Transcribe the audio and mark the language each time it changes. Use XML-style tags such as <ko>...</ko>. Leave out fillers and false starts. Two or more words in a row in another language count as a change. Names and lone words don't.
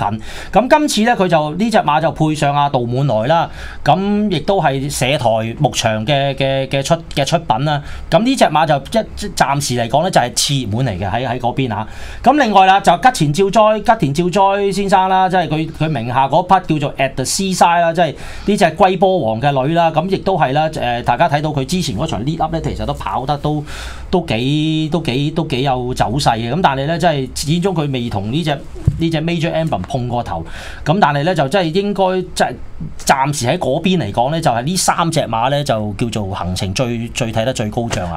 <yue>咁今次咧佢就呢隻馬就配上阿杜滿來啦，咁亦都係社台牧場嘅出品啦。咁呢隻馬就暫時嚟講咧就係次熱門嚟嘅喺嗰邊啊。咁另外啦就吉田照哉先生啦，即係佢名下嗰匹叫做 At the Seaside 啦，即係呢隻龜波王嘅女啦，咁亦都係啦。大家睇到佢之前嗰場</yue> <en>lead up</en> <yue>咧，其實都跑得都幾有走勢嘅。咁但係咧，即係始終佢未同呢隻 Major Emblem 碰過頭。咁但係咧就真係應該即係暫時喺嗰邊嚟講咧，就係呢3隻馬咧就叫做行程最睇得最高漲啦。</yue>